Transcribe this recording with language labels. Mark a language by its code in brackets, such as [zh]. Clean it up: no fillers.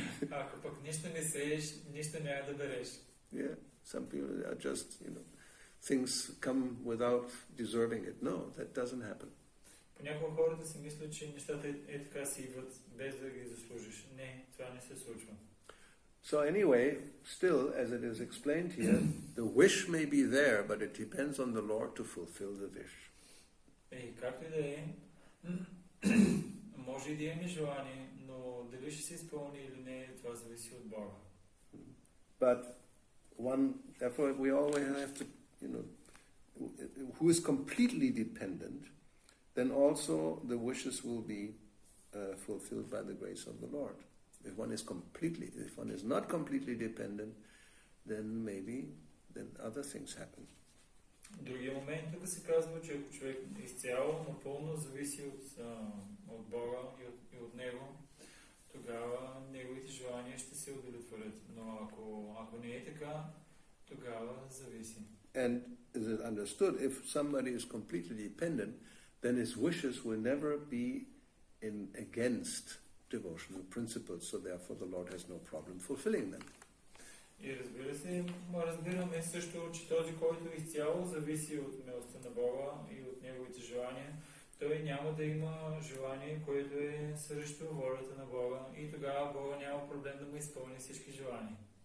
[bg] Ако пък нищо не сееш, нищо няма да береш. [en] Yeah, some people are just, things come without deserving it. No, that doesn't happen. [bg] Понякога хората си мислят, че нещата така си идват, без да ги заслужиш. Не, това не се случва. [en] So anyway, still, as it is explained here, the wish may be there, but it depends on the Lord to fulfill the wish. [bg] Както и да е, може и да имаме желание, но дали ще се изпълни или не, това зависи от Бога. [en] But therefore we always have to, who is completely dependent, then also the wishes will be fulfilled by the grace of the Lord. If one is not completely dependent, then other things happen. [bg] Другия момент тук се казва, че ако човек изцяло, напълно зависи от Бога и от Него, тогава неговите желания ще се удовлетворят. Но ако не е така, тогава зависи. [en] And is it understood, if somebody is completely dependent, then his wishes will never be against devotional principles, so therefore the Lord has no problem fulfilling them. [bg] И разбира се, разбираме също, че този, който изцяло зависи от милостта на Бога и от неговите желания, той няма да има желание, което е срещу волята на Бога, и тогава Бога няма проблем да му изпълни всички желания.